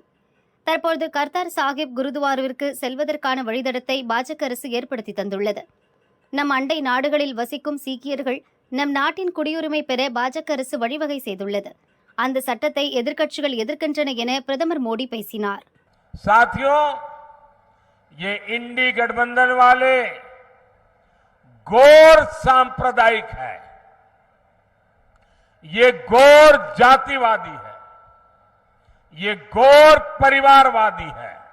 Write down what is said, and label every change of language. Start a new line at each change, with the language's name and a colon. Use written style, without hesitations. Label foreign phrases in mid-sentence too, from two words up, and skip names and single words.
Tamil: தற்போது கர்தார் சாஹிப் குருத்வாராவிற்கு செல்வதற்கான வழித்தடத்தை பாஜக அரசு ஏற்படுத்தி தந்துள்ளது. நம் அண்டை நாடுகளில் வசிக்கும் சீக்கியர்கள் நம் நாட்டின் குடியுரிமை பெற பாஜக அரசு வழிவகை செய்துள்ளது. அந்த சட்டத்தை எதிர்க்கட்சிகள் எதிர்க்கின்றன என பிரதமர் மோடி பேசினார்.
Hindi: ये इंडी गठबंधन वाले गौर सांप्रदायिक है, ये गौर जातिवादी है, ये गौर परिवारवादी है.